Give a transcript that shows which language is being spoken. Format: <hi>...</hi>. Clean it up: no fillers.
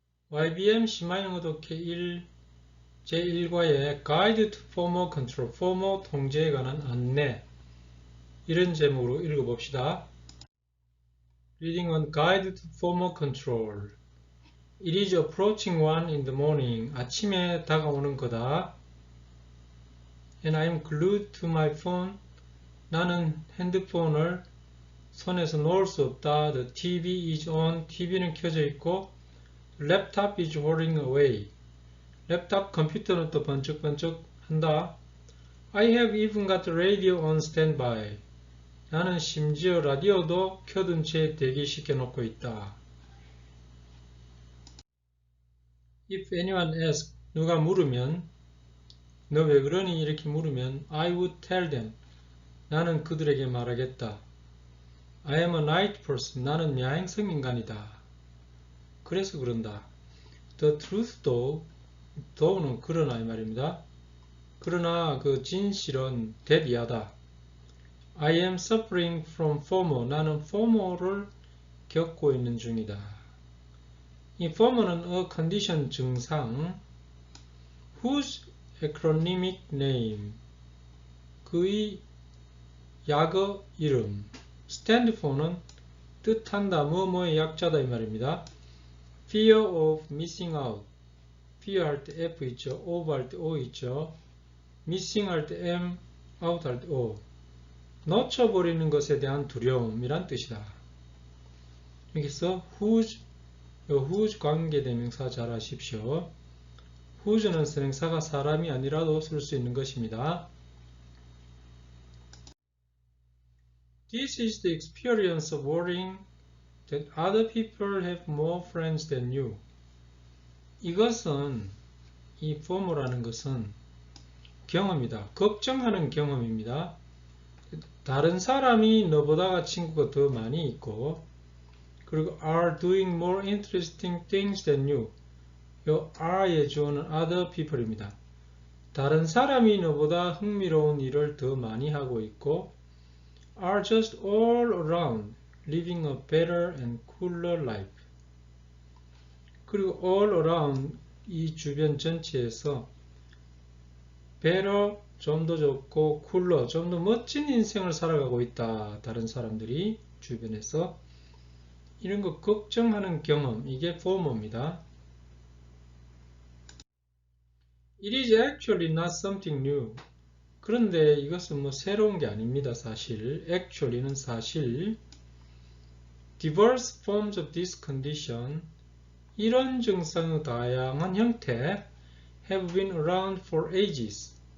<ko>YBM C-고독해 1 제1과의</ko> <en>Guide to FOMO Control,</en> <ko>FOMO 통제에 관한 안내, 이런 제목으로 읽어봅시다.</ko> <en>Reading on Guide to FOMO Control. It is approaching 1 in the morning.</en> <ko>아침에 다가오는 거다.</ko> <en>And I am glued to my phone.</en> <ko>나는 핸드폰을 손에서 놓을 수 없다.</ko> <en>The TV is on.</en> <ko>TV는 켜져 있고</ko> <en>Laptop is whirring away.</en> <ko>랩탑 컴퓨터는 또 번쩍번쩍 한다.</ko> <en>I have even got the radio on standby.</en> <ko>나는 심지어 라디오도 켜둔 채 대기시켜 놓고 있다.</ko> <en>If anyone asks,</en> <ko>누가 물으면, 너 왜 그러니? 이렇게 물으면</ko> <en>I would tell them.</en> <ko>나는 그들에게 말하겠다.</ko> <en>I am a night person.</en> <ko>나는 야행성 인간이다. 그래서 그런다.</ko> <en>The truth though, though</en> <ko>는 그러나 이 말입니다. 그러나 그 진실은 대비하다.</ko> <en>I am suffering from FOMO.</en> <ko>나는 FOMO를 겪고 있는 중이다. 이 FOMO는 a condition 증상</ko> <en>whose acronymic name</en> <ko>그의 약어 이름 stand for는 뜻한다 뭐뭐의 약자다 이 말입니다.</ko> <en>Fear of missing out. fear</en> <ko>할 때 F 있죠. of 할 때 O 있죠. missing 할 때 M, out 할 때 O. 놓쳐버리는 것에 대한 두려움이란 뜻이다. 여기서 whose, whose 관계대명사 잘 아십시오. whose는 선행사가 사람이 아니라도 쓸 수 있는 것입니다.</ko> <en>This is the experience of worrying that other people have more friends than you.</en> <ko>이것은, 이 FOMO라는 것은 경험이다. 걱정하는 경험입니다. 다른 사람이 너보다 친구가 더 많이 있고, 그리고</ko> <en>are doing more interesting things than you.</en> <ko>요 are의 주어는 other people입니다. 다른 사람이 너보다 흥미로운 일을 더 많이 하고 있고,</ko> <en>are just all around living a better and cooler life.</en> <ko>그리고</ko> <en>all around</en> <ko>이 주변 전체에서 better 좀 더 좋고 cooler 좀 더 멋진 인생을 살아가고 있다. 다른 사람들이 주변에서 이런 거 걱정하는 경험 이게 FOMO입니다.</ko> <en>It is actually not something new.</en> <ko>그런데 이것은 뭐 새로운 게 아닙니다. 사실 actually는 사실</ko> <en>diverse forms of this condition</en> <ko>이런 증상의 다양한 형태</ko> <en>have been around for ages.</en>